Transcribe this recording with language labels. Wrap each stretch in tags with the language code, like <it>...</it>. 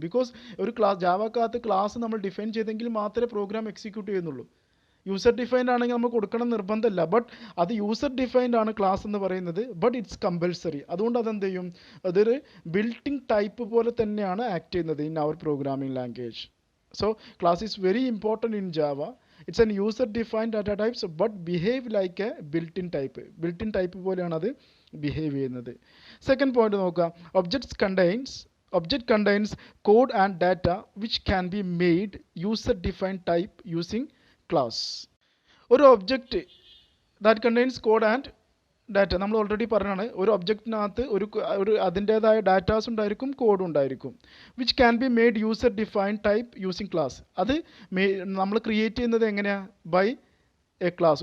<ml>Because ഒരു ജാവക്കകത്ത് class നമ്മൾ define ചെയ്തെങ്കിൽ മാത്രമേ പ്രോഗ്രാം എക്സിക്യൂട്ട് ചെയ്യുന്നുള്ളൂ. യൂസർ ഡിഫൈൻഡ് ആണെങ്കിൽ നമ്മൾ കൊടുക്കണം നിർബന്ധമില്ല. ബട്ട് അത് യൂസർ ഡിഫൈൻഡ് ആണ് ക്ലാസ് എന്ന് പറയുന്നത്.</ml> <en>But it's compulsory.</en> <ml>അതുകൊണ്ട് അതെന്ത് ചെയ്യും, അതൊരു ബിൽറ്റ് ഇൻ ടൈപ്പ് പോലെ തന്നെയാണ് ആക്ട് ചെയ്യുന്നത്</ml> <en>In our programming language. So class is very important in Java. It's an user defined data types but behave like a built-in type.</en> <ml>Built-in type പോലെയാണ് അത് behave ചെയ്യുന്നത്. സെക്കൻഡ് പോയിന്റ് നോക്കുക,</ml> <en>object contains code and data which can be made user defined type using class.</en> <ml>ഒരു object</ml> <en>that contains code and</en> <ml>data നമ്മൾ already പറഞ്ഞാണ്. ഒരു ഒബ്ജക്റ്റിനകത്ത് ഒരു അതിൻ്റേതായ ഡാറ്റാസ് ഉണ്ടായിരിക്കും, കോഡ് ഉണ്ടായിരിക്കും.</ml> <en>Which can be made user defined type using class.</en> <ml>അത് നമ്മൾ ക്രിയേറ്റ് ചെയ്യുന്നത് എങ്ങനെയാണ്,</ml> <en>By a class.</en>